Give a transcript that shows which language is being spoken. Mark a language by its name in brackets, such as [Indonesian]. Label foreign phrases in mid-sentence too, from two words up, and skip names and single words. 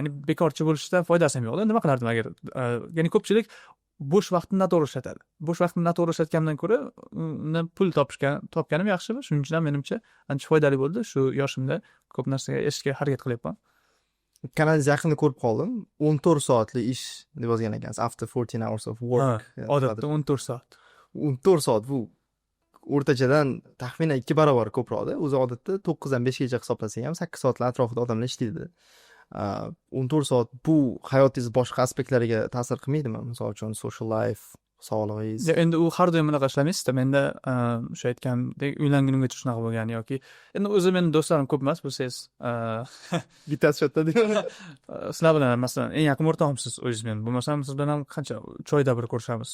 [Uzbek] Ya'ni bekorchi bo'lishdan foydasi ham yo'q. Nima qilardim agar ya'ni ko'pchilik bo'sh vaqtini noto'g'ri ishlatadi. Bo'sh vaqtini noto'g'ri ishlatgandan ko'ra uni pul topganim yaxshi. Shuning uchun ham menimcha ancha foydali bo'ldi. Shu yoshimda ko'p narsaga erishishga harakat qilyapman. Kanalingiz yaqinda ko'rib qoldim. 14 soatli ish deb yozgan ekansiz. [English] After 14 hours of work. [Uzbek] Odatda 14 soat. 14 soat bu o'rtachadan taxminan 2 barobar ko'proqda. O'zi odatda 9 dan 5 gacha hisoblasak ham 8 soatlar atrofida odamlar ishlaydi. 14 soat bu hayotingiz boshqa aspektlariga ta'sir qilmaydimi? Misol uchun [English] social life, [Uzbek] sog'lig'ingiz. Endi u har doim bunaqa ishlamaysiz-da. Menda o'sha aytgandek uylangunimgacha shunaqa bo'lgan yoki endi o'zi meni do'stlarim ko'p emas, bilsangiz, Bittasi shu yerda. sizlar bilan masalan eng yaqin o'rtog'imsiz o'zingiz men. Bo'lmasam siz bilan ham qancha 3 oyda bir ko'rishamiz.